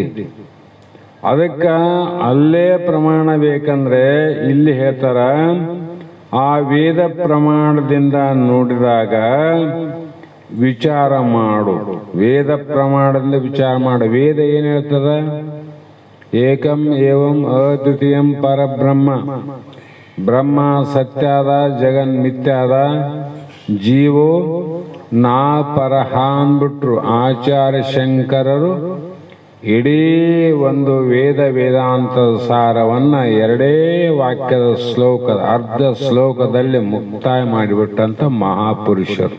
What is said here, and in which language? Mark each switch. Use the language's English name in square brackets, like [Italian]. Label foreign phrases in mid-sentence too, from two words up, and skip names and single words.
[Kannada] ಅದಕ್ಕ ಅಲ್ಲೇ ಪ್ರಮಾಣ ಬೇಕಂದ್ರೆ ಇಲ್ಲಿ ಹೇಳ್ತಾರ, ಆ ವೇದ ಪ್ರಮಾಣದಿಂದ ನೋಡಿದಾಗ ವಿಚಾರ ಮಾಡು. ವೇದ ಪ್ರಮಾಣದಿಂದ ವಿಚಾರ ಮಾಡು. ವೇದ ಏನ್ ಹೇಳ್ತದ? [Sanskrit] ಏಕಂ ಏವಂ ಅದ್ವಿತೀಯಂ ಪರಬ್ರಹ್ಮ. ಬ್ರಹ್ಮ ಸತ್ಯಾದ, ಜಗನ್ ಮಿಥ್ಯಾದ, ಜೀವೋ ನಾ ಪರಹ [Kannada] ಅಂದ್ಬಿಟ್ರು ಆಚಾರ್ಯ ಶಂಕರರು. ಇಡೀ ಒಂದು ವೇದಾಂತದ ಸಾರವನ್ನ 2 ವಾಕ್ಯದ ಶ್ಲೋಕದ ಅರ್ಧ ಶ್ಲೋಕದಲ್ಲಿ ಮುಕ್ತಾಯ ಮಾಡಿಬಿಟ್ಟಂತ ಮಹಾಪುರುಷರು.